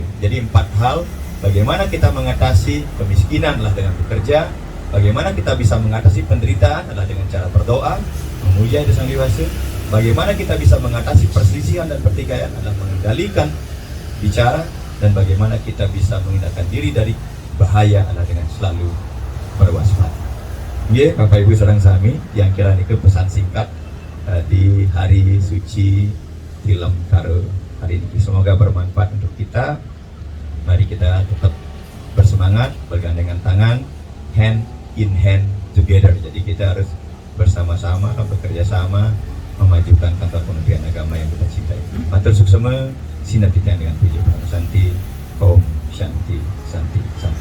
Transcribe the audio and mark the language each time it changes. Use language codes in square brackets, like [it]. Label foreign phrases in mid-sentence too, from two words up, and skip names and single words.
[id] Jadi 4 hal: bagaimana kita mengatasi kemiskinan adalah dengan bekerja, bagaimana kita bisa mengatasi penderitaan adalah dengan cara berdoa, memuja Ida Sang Hyang Widi, bagaimana kita bisa mengatasi perselisihan dan pertikaian adalah mengendalikan bicara, dan bagaimana kita bisa menghindarkan diri dari bahaya adalah dengan selalu berwaspada. Ya, Bapak Ibu [ban] Sareng Sami, [id] yang kira itu pesan singkat di hari suci Tilem Karo hari ini. Semoga bermanfaat untuk kita. Mari kita tetap bersemangat, bergandengan tangan, [en] hand in hand together. [id] Jadi kita harus bersama-sama, bekerja sama, memajukan kantor Kementerian Agama yang kita cintai. [ban] Matur suksema, sinapitang [id] dengan puji [ban] Prasanti, [sa] ॐ शान्ति, शान्ति.